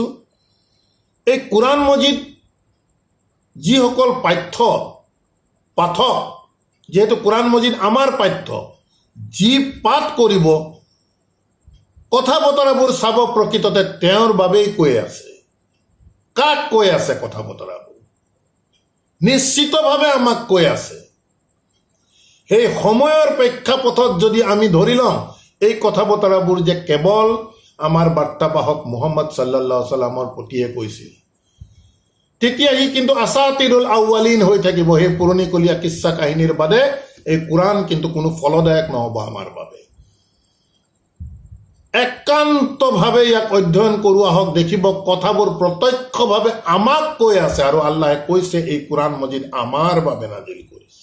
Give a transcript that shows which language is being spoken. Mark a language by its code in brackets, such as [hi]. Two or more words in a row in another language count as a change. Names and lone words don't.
[as] এই কোৰাণ মজিদ যিসকল পাঠক, যিহেতু কোৰাণ মজিদ আমাৰ পাঠ্য, যি পাঠ কৰিব কথা বতৰাবোৰ চাব প্ৰকৃততে তেওঁৰ বাবেই কৈ আছে। কাক কৈ আছে কথা বতৰাবোৰ? নিশ্চিতভাৱে আমাক কৈ আছে। সেই সময়ৰ প্ৰেক্ষাপটত যদি আমি ধৰি লওঁ এই কথা বতৰাবোৰ যে কেৱল আমাৰ বাৰ্তাবাহক মুহাম্মদ [ar] صلى الله عليه وسلم [as] প্ৰতিহে কৈছিল, তেতিয়া সি কিন্তু [ar] أساطير الأولين [as] হৈ থাকিব। সেই পুৰণিকলীয়া কিচ্ছা কাহিনীৰ বাদে এই কোৰাণ কিন্তু কোনো ফলদায়ক নহ'ব আমাৰ বাবে। একান্তভাৱে ইয়াক অধ্যয়ন কৰোৱা হওক, দেখিব কথাবোৰ প্ৰত্যক্ষভাৱে আমাক কৈ আছে, আৰু আল্লাহে কৈছে এই কোৰাণ মজিদ আমাৰ বাবে নাজিল কৰিছে।